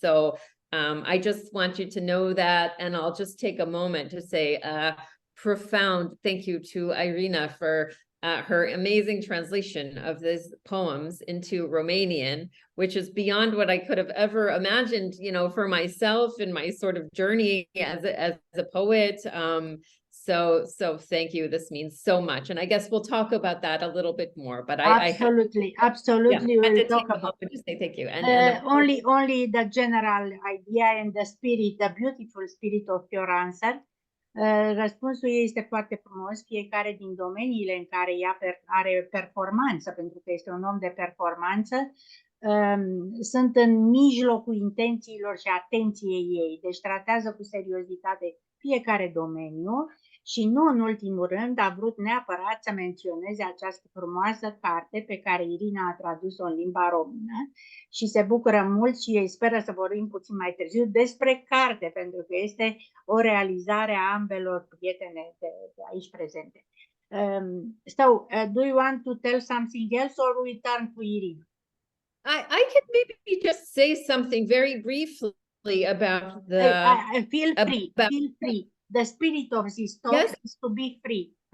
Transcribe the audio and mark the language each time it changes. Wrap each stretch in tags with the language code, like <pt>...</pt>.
<en>So I just want you to know that, and I'll just take a moment to say a profound thank you to Irina for her amazing translation of these poems into Romanian, which is beyond what I could have ever imagined, you know, for myself in my sort of journey as a poet. So thank you. This means so much. And I guess we'll talk about that a little bit more, but absolutely. I had to We'll talk moment to say thank you. only the general idea and the spirit, the beautiful spirit of your answer.</en> <ro>Răspunsul este foarte frumos. Fiecare din domeniile în care ea are performanță, pentru că este un om de performanță, sunt în mijlocul intențiilor și atenției ei. Deci tratează cu seriozitate fiecare domeniu și nu în ultimul rând a vrut neapărat să menționeze această frumoasă carte pe care Irina a tradus-o în limba română și se bucură mult și ei speră să vorbim puțin mai târziu despre carte, pentru că este o realizare a ambelor prietene de aici prezente.</ro> <en>Do you want to tell something else or we turn to Irina? I can maybe just say something very briefly about the... Feel free. The spirit of this talk is to be free.</en>